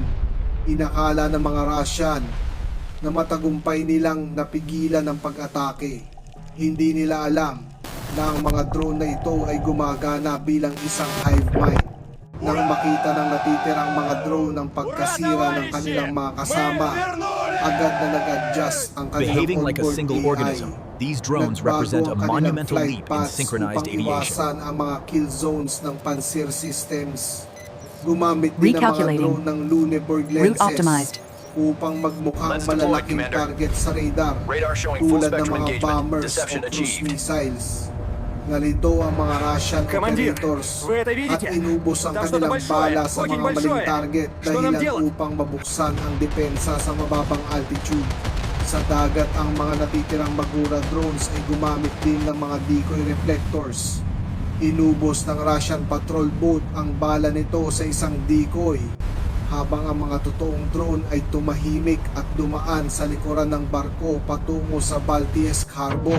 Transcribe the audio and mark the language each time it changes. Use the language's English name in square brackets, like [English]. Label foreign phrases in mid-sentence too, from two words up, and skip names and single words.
[Filipino] Inakala ng mga Russian na matagumpay nilang napigilan ang pag-atake. Hindi nila alam na ang mga drone na ito ay gumagana bilang isang [English] hive mind. [Filipino] Nang makita ng natitirang mga drone ang pagkasira ng kanilang mga kasama, agad na nag-adjust ang kanilang [English] Behaving like a [Filipino] onboard [English] single [Filipino] AI. [English] organism, these drones [Filipino] Nagbago [English] represent a [Filipino] ang kanilang [English] monumental [Filipino] flight [English] leap in [Filipino] paths synchronized upang aviation. iwasan ang mga [English] kill zones [Filipino] ng Panzer systems. Gumamit din ang mga [English] Recalculating. [Filipino] drone ng Luneburg [English] Route [Filipino] lenses [English] optimized. [Filipino] upang magmukhang [English] Let's deploy, [Filipino] malalaking [English] Commander. [Filipino] target sa radar, [English] Radar showing full [Filipino] tulad ng [English] spectrum [Filipino] mga [English] engagement. [Filipino] bombers o [English] Deception [Filipino] cruise [English] achieved. [Filipino] missiles. Nalito ang mga Russian [Russian] Командир, [Filipino] operators [Russian] вы это [Filipino] at [Russian] видите? [Filipino] inubos ang [Russian] Там что-то [Filipino] kanilang [Russian] большое, [Filipino] bala sa [Russian] очень [Filipino] mga maling [Russian] большое. [Filipino] target [Russian] Что нам [Filipino] dahilan [Russian] делать? [Filipino] upang mabuksan ang depensa sa mababang altitude. Sa dagat, ang mga natitirang Magura drones ay gumamit din ng mga [English] decoy reflectors. [Filipino] Inubos ng Russian [English] patrol boat [Filipino] ang bala nito sa isang decoy, habang ang mga totoong drone ay tumahimik at dumaan sa likuran ng barko patungo sa Baltiesk Harbor.